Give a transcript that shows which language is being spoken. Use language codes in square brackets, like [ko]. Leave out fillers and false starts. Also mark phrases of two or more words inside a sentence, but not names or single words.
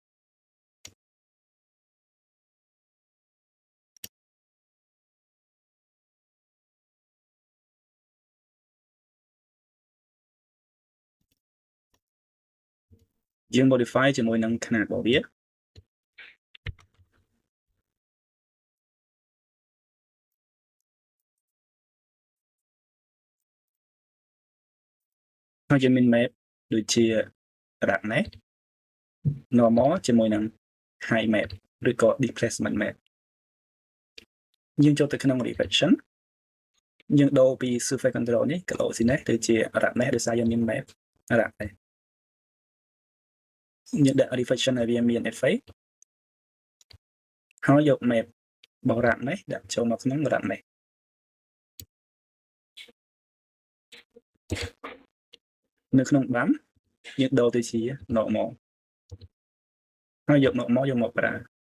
[km] យើង modify ជាមួយនឹងຂະຫນាតរបស់វាហើយយើងមាន map ដូចជា [en] roughness normal [km] ជាមួយនឹង [en] high map [km] ឬក៏ [en] displacement map [km] យើងចូលទៅក្នុង reflection យើងដូរពី [en] surface control [km] នេះ glossiness ទៅជា roughness ដោយសារយើងមាន [en] map roughness [km] យើងដាក់ reflection ឲ្យវាមាន effect ហើយយក map របស់ roughness ដាក់ចូលមកក្នុង roughness នៅក្នុង BAM យើងដូរទៅជា normal ហើយយក normal យកមកប្រើ